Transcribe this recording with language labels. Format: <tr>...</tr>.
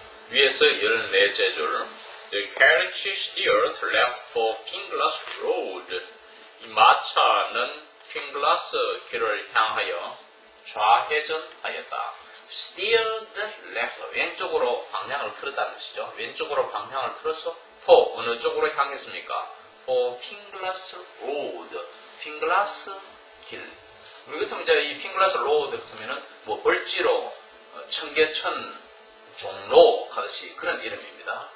<ko>위에서 14째 줄.</ko> <en>The carriage steered left for Finglas Road.</en> <ko>이 마차는 핑글라스 길을 향하여 좌회전하였다.</ko> <en>Steered left,</en> <ko>왼쪽으로 방향을 틀었다는 것이죠. 왼쪽으로 방향을 틀어서 for, 어느 쪽으로 향했습니까?</ko> <en>For Finglas Road, 핑글라스 길.</en> <ko>우리 같으면 이제 이 핑글라스 로드 같으면은 뭐 벌지로, 청계천, 종로 하듯이 그런 이름입니다.</ko>